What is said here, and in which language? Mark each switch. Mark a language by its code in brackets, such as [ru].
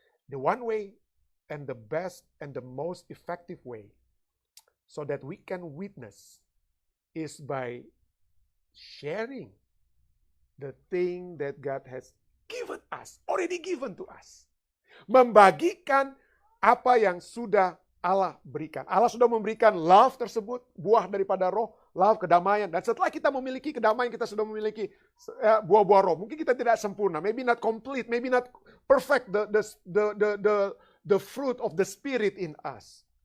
[en] The one way and the best and the most effective way so that we can witness is by sharing the thing that God has given us, already given to us. [id] Membagikan apa yang sudah Allah berikan. Allah sudah memberikan love tersebut, buah daripada roh, love, kedamaian. Dan setelah kita memiliki kedamaian, kita sudah memiliki buah-buah roh. Mungkin kita tidak sempurna, [en] maybe not complete, maybe not perfect the fruit of the Spirit in us.